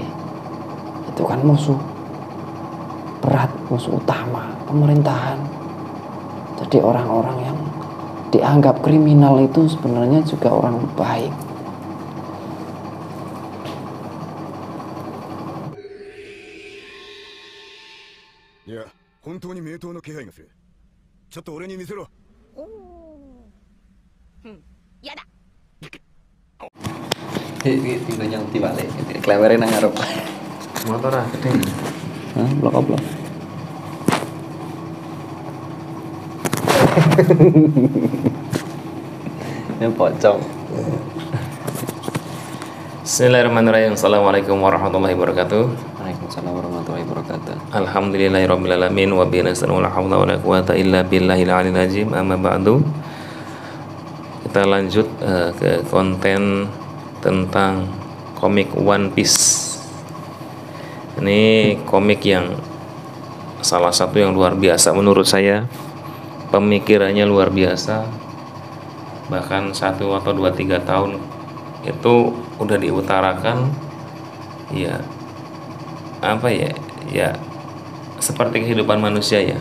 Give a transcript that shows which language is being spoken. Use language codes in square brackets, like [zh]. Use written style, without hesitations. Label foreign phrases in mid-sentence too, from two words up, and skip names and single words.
[id] Itu kan musuh berat, musuh utama pemerintahan. Jadi orang-orang yang dianggap kriminal itu sebenarnya juga orang baik. Ya, [ja] 本当に名刀の気配がする。ちょっと俺に見せろ。やだ。 [id] Tinggal yang dibalik, [jv] kelewerin nang ngarep. [id] Motor ah, gede. Hah, blok-blok. Ini pocong. [ar] بسم الله الرحمن الرحيم. السلام عليكم ورحمة الله وبركاته. وعليكم السلام ورحمة الله وبركاته. الحمد لله رب العالمين. وبه نستعين ولا حول ولا قوة إلا بالله العلي العظيم. أما بعد. [id] Kita lanjut ke konten tentang komik One Piece. Ini komik yang salah satu yang luar biasa menurut saya. Pemikirannya luar biasa. Bahkan 1 atau 2, 3 tahun itu udah diutarakan ya apa ya, ya seperti kehidupan manusia ya.